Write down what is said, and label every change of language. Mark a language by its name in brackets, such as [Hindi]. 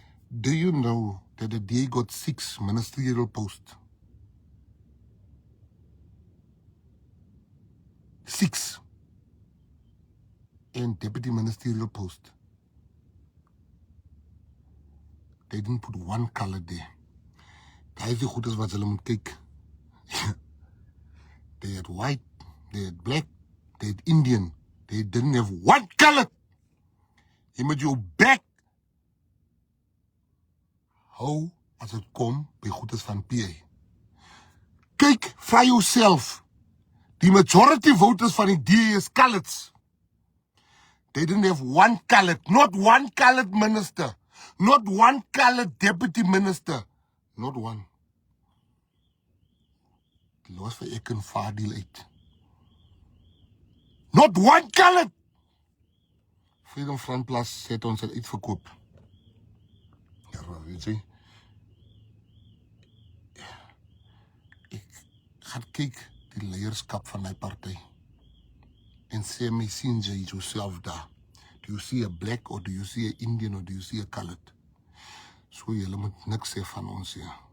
[English] Do you know that the DA got 6 ministerial posts? 6. And deputy ministerial post. They didn't put one color there. [Afrikaans] Daar is die goedes wat hulle moet kyk. [English] They had white, they had black, they had Indian. They didn't have one color. [Afrikaans] Jy moet jou back hou as het kom by goedes van PA. Kyk vir jouself. Die majority voters van die DA is coloreds. [English] They didn't have one colored, not one colored minister, not one colored deputy minister, not one. [Afrikaans] Die los vir ek en Fadil uit. [English] Not one colored. [Afrikaans] Freedom Front Plus het ons het uitverkoop. Ja, weet jy. Ek gaan kyk die leierskap van my party. En sê my, sien jy yourself daar? [English] Do you see a black or do you see a Indian or do you see a colored? [Afrikaans] So julle moet niks sê van ons hier.